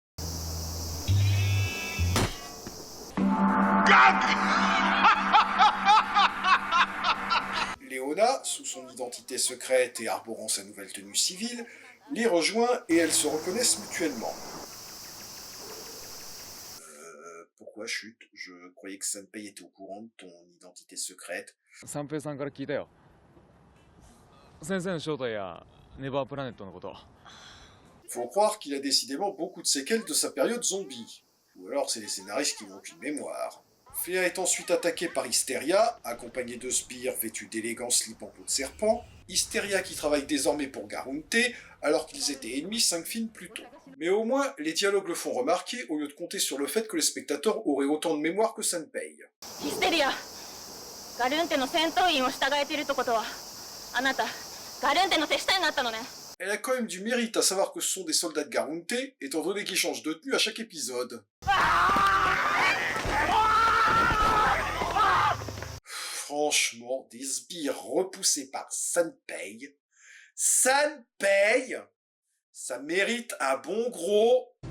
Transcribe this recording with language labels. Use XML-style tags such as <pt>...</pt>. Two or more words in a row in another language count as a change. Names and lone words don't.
<fr>Leona, sous son identité secrète et arborant sa nouvelle tenue civile, les rejoint et elles se reconnaissent mutuellement. Pourquoi chute? Je croyais que Sunpei était au courant de ton identité secrète.</fr> <ja>Sanpei-sanから聞いたよ。先生の正体やネバープラネットのこと。</ja> <fr>Faut croire qu'il a décidément beaucoup de séquelles de sa période zombie. Ou alors c'est les scénaristes qui n'ont aucune mémoire. Fléa est ensuite attaquée par Hysteria, accompagnée de sbires vêtus d'élégants slips en peau de serpent. Hysteria qui travaille désormais pour Garunte, alors qu'ils étaient ennemis 5 films plus tôt. Mais au moins, les dialogues le font remarquer au lieu de compter sur le fait que les spectateurs auraient autant de mémoire que Sunpei.</fr> <ja>Hysteria, Garunte の戦闘員を従えているってことは、あなた、Garunteの手下になったのね。</ja> <fr>Elle a quand même du mérite à savoir que ce sont des soldats de Garunte, étant donné qu'ils changent de tenue à chaque épisode. Franchement, des sbires repoussés par Sunpei, ça mérite un bon gros...</fr>